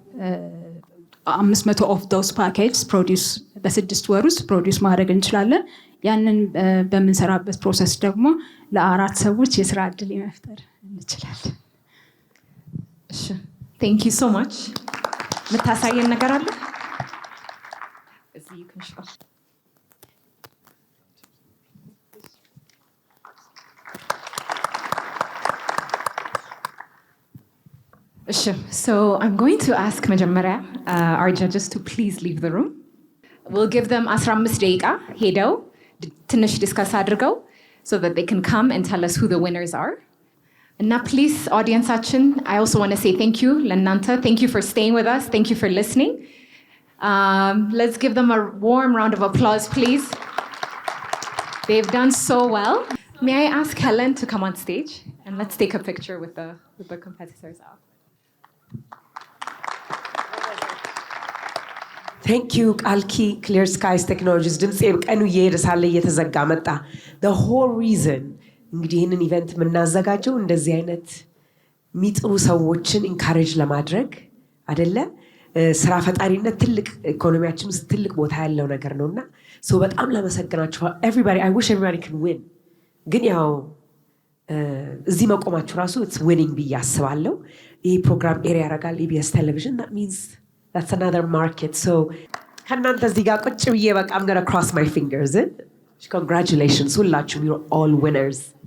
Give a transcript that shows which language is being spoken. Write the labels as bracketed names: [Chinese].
[English] 500 of those packages produce [Amharic] በ6 ወር ውስጥ ፕሮዲውስ ማድረግ እንችላለን። ያንን በምንሰራበት ፕሮሰስ ደግሞ ለ4 ሰዎች የስራ እድል መፍጠር እንችላለን። እሺ [English] thank you so much [Amharic] ምታሳየን ነገር አለ እዚህ ይከሽፋል። [English] So I'm going to ask [Amharic] መጀመሪያ [English] our judges to please leave the room. We'll give them 15 [Amharic] ደቂቃ ሄደው ትንሽ ዲስከስ አድርገው [English] so that they can come and tell us who the winners are. And now please audienceአችን I also want to say thank you [Amharic] ለእናንተ. [English] Thank you for staying with us. Thank you for listening. Let's give them a warm round of applause please. They've done so well. May I ask Helen to come on stage and let's take a picture with the competitors out. Thank you [Amharic] Kalki Clear Skies Technologies ድምጼ ቀኑ እየሄደ ሳለ እየተዘጋ መጣ። [English] The whole reason [Amharic] እንግዲህ ይህንን ኢቨንት የምናዘጋጀው እንደዚህ አይነት የሚጥሩ ሰዎችን ኢንካሬጅ ለማድረግ አይደለ? ስራ ፈጣሪነት ትልቅ ኢኮኖሚያችን ውስጥ ትልቅ ቦታ ያለው ነገር ነውና በጣም ላመሰግናችሁ [English] everybody. I wish everybody can win. [Amharic] ግን ያው እዚህ መቆማችሁ ራሱ [English] it's winning [Amharic] ብዬ አስባለሁ። ይህ ፕሮግራም ኤሪያ ያደርጋል EBS television. [English] That means that's another market. So [Amharic] ከእናንተ እዚህ ጋር ቁጭ ብዬ በቃ [English] I'm gonna cross my fingers. Congratulations [Amharic] ሁላችሁም, [English] you're all winners.